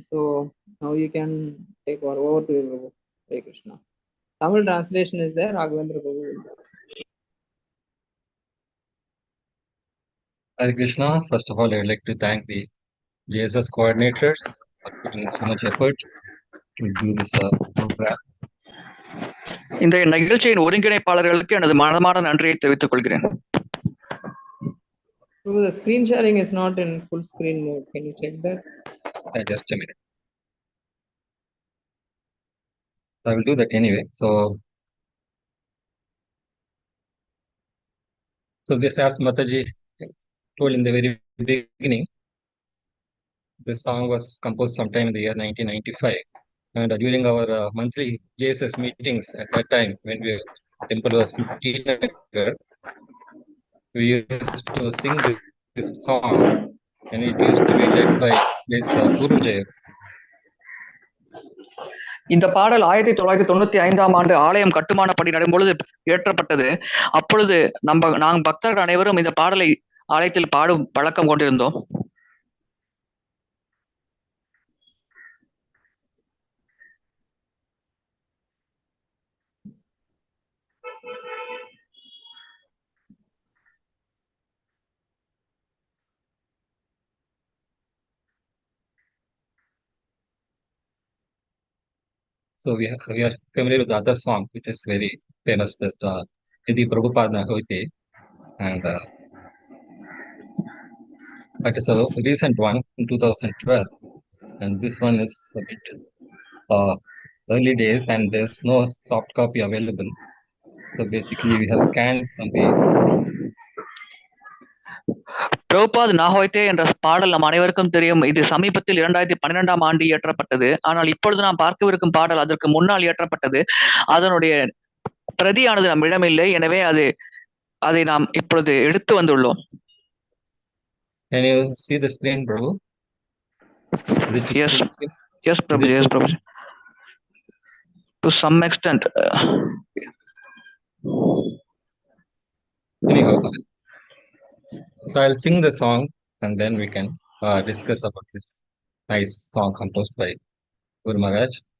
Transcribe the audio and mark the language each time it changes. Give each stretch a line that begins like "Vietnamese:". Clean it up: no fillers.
English: So now you can take over to you, Prabhu. Hare Krishna. Tamil translation is there, Raghavendra Prabhu. Hare Krishna. First of all, I would like to thank the JSS coordinators for putting in so much effort to do this program.
Tamil: இந்த நிகழ்ச்சியின் ஒருங்கிணைப்பாளர்களுக்கு எனது மனமான நன்றியை தெரிவித்துக் கொள்கிறேன்.
English: Prabhu, the screen sharing is not in full screen mode. Can you check that? Just a minute. I will do that anyway. So this, as Mataji told in the very beginning, this song was composed sometime in the year 1995. And during our monthly JSS meetings at that time, when the temple was 15, we used to sing this song, and it used to be led by this Gurudev.
Tamil: இந்த பாடல் 1995ஆம் ஆண்டு ஆலயம் கட்டுமான பணி நடைபொழுது இயற்றப்பட்டது. அப்பொழுது நாங்கள் பக்தர்கள் அனைவரும் இந்த பாடலை ஆலயத்தில் பாடும் பழக்கம் கொண்டிருந்தோம்.
English: So we are familiar with the other song, which is very famous, that Yadi Prabhupada Hoite, and that is a recent one in 2012, and this one is a bit early days, and there's no soft copy available. So basically, we have scanned from the
Tamil: Prabhupad நாஹோய்தே என்ற பாடல் நம் அனைவருக்கும் தெரியும். இது சமீபத்தில் 2012ஆம் ஆண்டு இயற்றப்பட்டது. ஆனால் இப்பொழுது நாம் பார்க்கவிருக்கும் பாடல் அதற்கு முன்னால் இயற்றப்பட்டது. அதனுடைய பிரதியானது நம்மிடம் இல்லை. எனவே அதை நாம் இப்பொழுது எடுத்து வந்துள்ளோம்.
English: Can you see the screen, Prabhu? Yes, Prabhu. Yes, Prabhu. To some extent. Anyhow, so I'll sing the song, and then we can discuss about this nice song composed by Guru Maharaj.